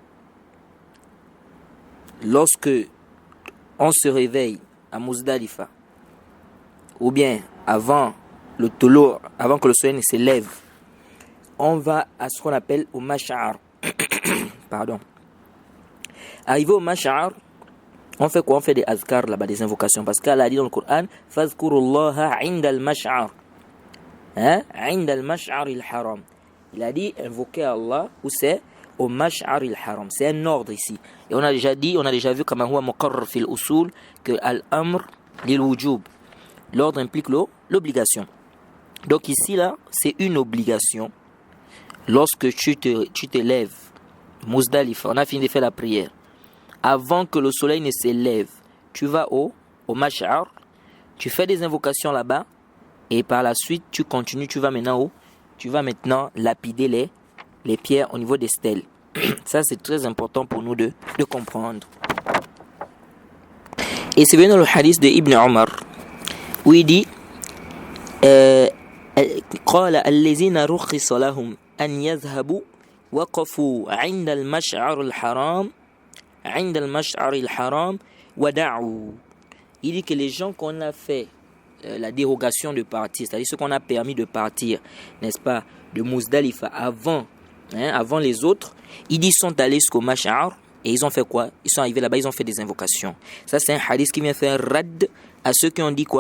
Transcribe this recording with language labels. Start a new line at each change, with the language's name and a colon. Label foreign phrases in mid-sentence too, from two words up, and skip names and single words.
French: Lorsque on se réveille à Muzdalifa, ou bien avant le tolo, avant que le soleil ne se lève, on va à ce qu'on appelle au Mash'ar. Pardon. Arrivé au Mash'ar, on fait quoi? On fait des azkar là-bas, des invocations. Parce qu'Allah a dit dans le Coran,
Arabic: فاذكروا الله عند المشعر. عند المشعر الحرام.
French: Il a dit invoquer Allah, où c'est? Au Mash'ar il-Haram. C'est un ordre ici. Et on a déjà vu comme
Arabic: هو مقرر في الأصول
French: que
Arabic: الأمر للوجوب.
French: L'ordre implique l'obligation. Donc ici là, c'est une obligation. Lorsque tu te lèves, Muzdalifa, on a fini de faire la prière. Avant que le soleil ne se lève, tu vas au Mash'ar, tu fais des invocations là-bas, et par la suite, tu continues, tu vas maintenant lapider les pierres au niveau des stèles. Ça, c'est très important pour nous de comprendre. Et c'est venu dans le hadith de Ibn Omar, où il dit
Arabic: قال الذين رخص لهم أن يذهبوا وقفوا عند المشعر الحرام ودعوا.
French: Il dit que les gens qu'on a fait la dérogation de partir, c'est-à-dire ceux qu'on a permis de partir, n'est-ce pas, de Muzdalifa avant les autres, ils disent sont allés jusqu'au Mash'ar et ils ont fait quoi? Ils sont arrivés là-bas, ils ont fait des invocations. Ça, c'est un hadith qui vient faire rad à ceux qui ont dit quoi?